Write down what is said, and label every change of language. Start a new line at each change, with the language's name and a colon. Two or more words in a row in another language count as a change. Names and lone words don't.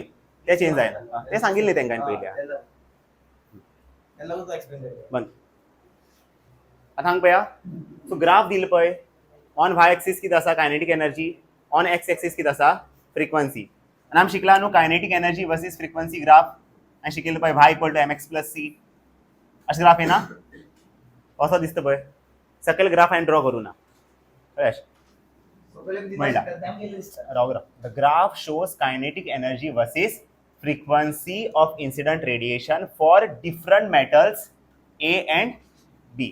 Konkani: ते चेंज जायना, ते सांगिल्लें तेंकां पयलीं. बंद. आतां हांगा पळया,
English: so graph
Konkani: दिला पळय,
English: on y axis
Konkani: कितें आसा
English: kinetic energy, on x axis
Konkani: कितें आसा फ्रिक्वन्सी. आनी आमी शिकला न्हू
English: kinetic energy versus frequency graph.
Konkani: आनी शिकिल्लो पळय
English: y equal to mx plus c.
Konkani: अशें ग्राफ येना असो दिसता पळय. सकयल ग्राफ हांवें ड्रॉ करूं ना कळ्ळें. म्हणला राव
English: the graph shows kinetic energy versus frequency of incident radiation for different metals A and B.